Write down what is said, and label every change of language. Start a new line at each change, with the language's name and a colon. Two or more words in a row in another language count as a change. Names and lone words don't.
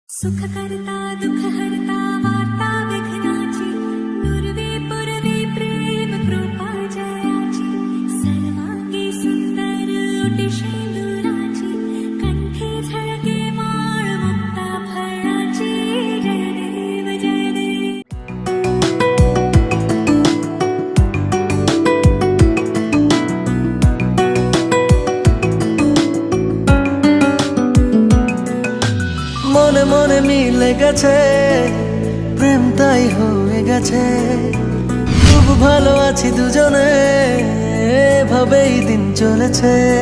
Marathi: सुख करता दुख हरता वार्ता विघ्नाची नुरवी पुरवी प्रेम कृपा जयाची सर्वांगी सुंदर ओटी शेंदुराची कंठी झळके माळ मुक्ता फळाची जय देव जय देव।
Bangla: মনে মনে মিলে গেছে প্রেম তাই হয়ে গেছে খুব ভালো আছি দুজনে এভাবেই দিন চলেছে